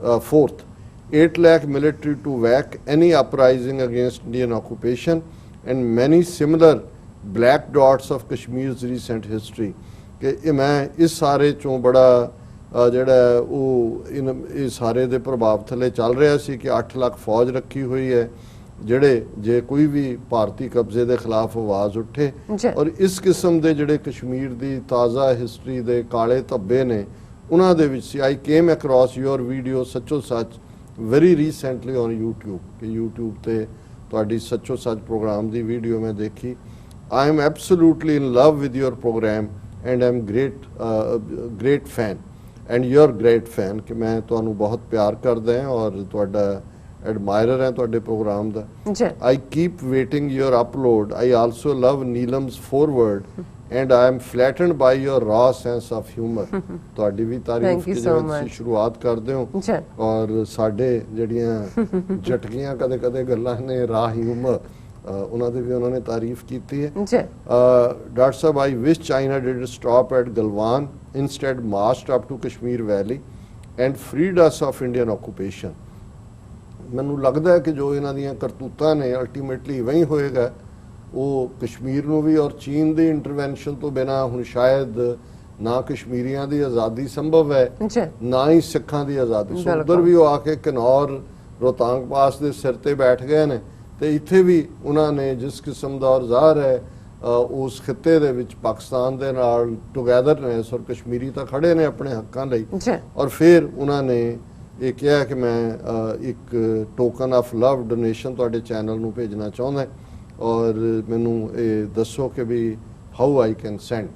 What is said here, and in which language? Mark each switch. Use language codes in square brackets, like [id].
[en] 4th 8 lakh military to whack any uprising against Indian occupation and many similar black dots of Kashmir's recent history। [pa] ਕਿ ਮੈਂ ਇਸ ਸਾਰੇ ਚੋਂ ਬੜਾ ਜਿਹੜਾ ਉਹ ਇਹ ਸਾਰੇ ਦੇ ਪ੍ਰਭਾਵ ਥੱਲੇ ਚੱਲ ਰਿਹਾ ਸੀ ਕਿ 8 ਲੱਖ ਫੌਜ ਰੱਖੀ ਹੋਈ ਹੈ ਜਿਹੜੇ ਜੇ ਕੋਈ ਵੀ ਭਾਰਤੀ ਕਬਜ਼ੇ ਦੇ ਖਿਲਾਫ ਆਵਾਜ਼ ਉੱਠੇ ਔਰ ਇਸ ਕਿਸਮ ਦੇ ਜਿਹੜੇ ਕਸ਼ਮੀਰ ਦੀ ਤਾਜ਼ਾ ਹਿਸਟਰੀ ਦੇ ਕਾਲੇ ਧੱਬੇ ਨੇ ਉਹਨਾਂ ਦੇ ਵਿੱਚ [en] I came across your video ਸੱਚੋ ਸੱਚ very recently on YouTube [pa] ਕਿ YouTube ਤੇ ਤੁਹਾਡੀ ਸੱਚੋ ਸੱਚ ਪ੍ਰੋਗਰਾਮ ਦੀ ਵੀਡੀਓ ਮੈਂ ਦੇਖੀ। [en] I am absolutely in love with your programme and I am great fan and your great fan [pa] ਕਿ ਮੈਂ ਤੁਹਾਨੂੰ ਬਹੁਤ ਪਿਆਰ ਕਰਦਾ ਹਾਂ ਔਰ ਤੁਹਾਡਾ ਐਡਮਾਇਰਰ ਹੈ ਤੁਹਾਡੇ programme ਦਾ। [en] I keep waiting your upload. I also love Neelam's forward and I am flattered by your raw sense of humour. [pa] ਤੁਹਾਡੀ ਵੀ ਤਾਰੀਫ ਕਿ ਜਿਵੇਂ ਤੁਸੀਂ ਸ਼ੁਰੂਆਤ ਕਰਦੇ ਹੋ ਔਰ ਸਾਡੇ ਜਿਹੜੀਆਂ ਝਟਕੀਆਂ ਕਦੇ ਕਦੇ ਗੱਲਾਂ ਨੇ ਰਾ ਹਿਊਮਰ ਉਹਨਾਂ ਦੀ ਵੀ ਉਹਨਾਂ ਨੇ ਤਾਰੀਫ ਕੀਤੀ ਹੈ। [en] Doctor ਸਾਹਿਬ I wish China did stop at Galwan instead marched up to Kashmir Valley and freed us of Indian occupation। [pa] ਮੈਨੂੰ ਲੱਗਦਾ ਹੈ ਕਿ ਜੋ ਇਹਨਾਂ ਦੀਆਂ ਕਰਤੂਤਾਂ ਨੇ ਅਲਟੀਮੇਟਲੀ ਇਵੇਂ ਹੋਏਗਾ। ਉਹ ਕਸ਼ਮੀਰ ਨੂੰ ਵੀ ਔਰ ਚੀਨ ਦੀ ਇੰਟਰਵੈਂਸ਼ਨ ਤੋਂ ਬਿਨਾਂ ਹੁਣ ਸ਼ਾਇਦ ਨਾ ਕਸ਼ਮੀਰੀਆਂ ਦੀ ਆਜ਼ਾਦੀ ਸੰਭਵ ਹੈ ਨਾ ਹੀ ਸਿੱਖਾਂ ਦੀ ਆਜ਼ਾਦੀ। ਸੋ ਉੱਧਰ ਵੀ ਉਹ ਆ ਕੇ ਕਿਨੌਰ ਰੋਹਤਾਂਗ ਪਾਸ ਦੇ ਸਿਰ ਤੇ ਬੈਠ ਗਏ ਨੇ ਤੇ ਇੱਥੇ ਵੀ ਉਹਨਾਂ ਨੇ ਜਿਸ ਕਿਸਮ ਦਾ ਔਰ ਜ਼ਾਹਰ ਹੈ ਉਸ ਖਿੱਤੇ ਦੇ ਵਿੱਚ ਪਾਕਿਸਤਾਨ ਦੇ ਨਾਲ ਟੁਗੈਦਰਨੈਸ ਔਰ ਕਸ਼ਮੀਰੀ ਤਾਂ ਖੜੇ ਨੇ ਆਪਣੇ ਹੱਕਾਂ ਲਈ ਔਰ ਫਿਰ ਉਹਨਾਂ ਨੇ ਇਹ ਕਿਹਾ ਕਿ ਮੈਂ ਇੱਕ [en] token of love donation [pa] ਤੁਹਾਡੇ ਚੈਨਲ ਨੂੰ ਭੇਜਣਾ ਚਾਹੁੰਦਾ ਔਰ ਮੈਨੂੰ ਇਹ ਦੱਸੋ ਕਿ [en] ਵੀ how I can send.